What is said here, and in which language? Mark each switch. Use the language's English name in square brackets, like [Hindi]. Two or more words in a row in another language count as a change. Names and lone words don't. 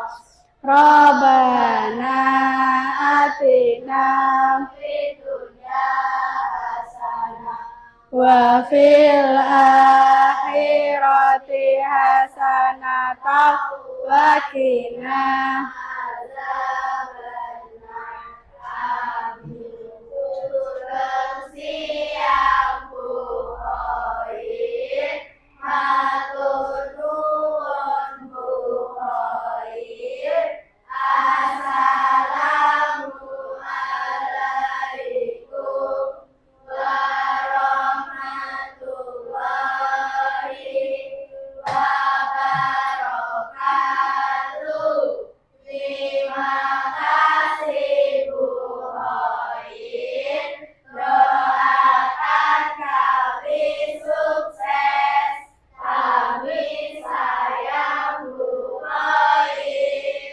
[Arabic] ربنا آتنا في الدنيا حسنة وفي الآخرة حسنة وقنا عذاب النار. Amin. [Indonesian] Siang Bukhari, [Javanese] matur nuwun [Indonesian] Bukhari. [Arabic] السلام عليكم ورحمة الله وبركاته. [Indonesian] Terima kasih Bu Hoin. Doakan kami sukses. Kami sayang Bu Hoin.